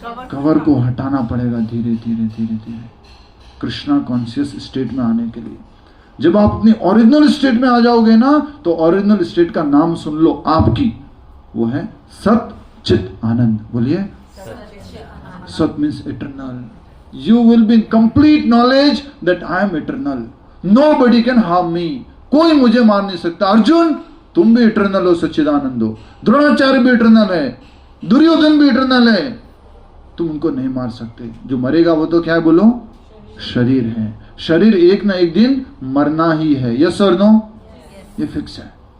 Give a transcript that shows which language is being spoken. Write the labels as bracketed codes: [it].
[hi] Cover को हटाना पड़ेगा धीरे धीरे कृष्णा कॉन्शियस स्टेट में आने के लिए। जब आप अपनी ओरिजिनल स्टेट में आ जाओगे ना, तो ओरिजिनल स्टेट का नाम सुन लो आपकी, वो है सत चित आनंद। बोलिए। सत means eternal. [en] You will be in complete knowledge that I am eternal. Nobody can harm me. [hi] कोई मुझे मार नहीं सकता। अर्जुन तुम भी इटर्नल हो, सच्चिदानंद हो, द्रोणाचार्य भी इटर्नल है, दुर्योधन भी इटर्नल है, तुम उनको नहीं मार सकते। जो मरेगा वो तो क्या है? बोलो। शरीर है, शरीर एक ना एक दिन मरना ही है। यस और नो? ये फिक्स है।